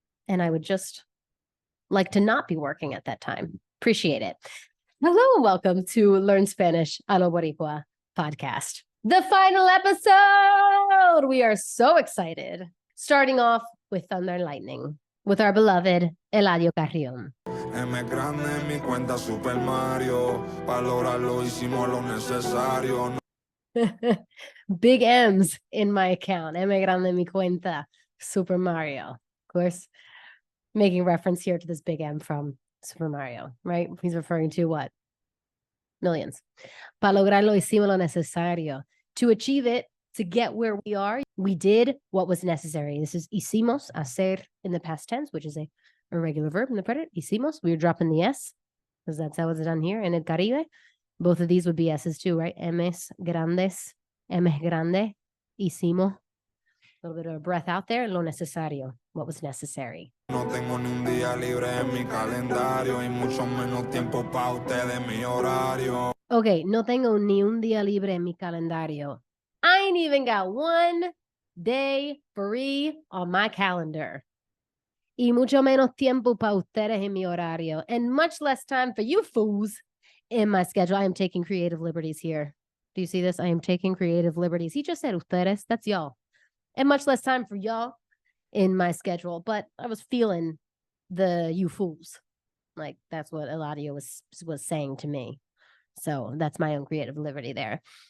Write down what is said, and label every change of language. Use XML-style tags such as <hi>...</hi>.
<en>And I would just like to not be working at that time. Appreciate it. Hello and welcome to Learn Spanish a lo Boricua podcast. The final episode! We are so excited. Starting off with Thunder and Lightning with our beloved Eladio Carrion.</en> <es>M grande en mi cuenta Super Mario. Para lograrlo hicimos lo necesario.</es> <en>Big M's in my account.</en> <es>M grande en mi cuenta Super Mario.</es> <en>Of course, making reference here to this big M from Super Mario, right? He's referring to what? Millions.</en> <es>Para lograrlo hicimos lo necesario.</es> <en>To achieve it, to get where we are, we did what was necessary. This is hicimos, hacer in the past tense, which is a irregular verb in the predicate. Hicimos, we were dropping the S, because that's how it's done here in El Caribe. Both of these would be S's too, right? M's grandes, M es grande, hicimos. A little bit of a breath out there.</en> <es>Lo necesario,</es> <en>what was necessary.</en> <es>No tengo ni un día libre en mi calendario y mucho menos tiempo pa' ustedes mi horario. Okay, no tengo ni un día libre en mi calendario.</es> <en>I ain't even got one day free on my calendar.</en> <es>Y mucho menos tiempo para ustedes en mi horario.</es> <en>And much less time for you fools in my schedule. I am taking creative liberties here. Do you see this? I am taking creative liberties. He just said ustedes. That's y'all. And much less time for y'all in my schedule. But I was feeling the you fools. Like that's what Eladio was saying to me. So that's my own creative liberty there.</en>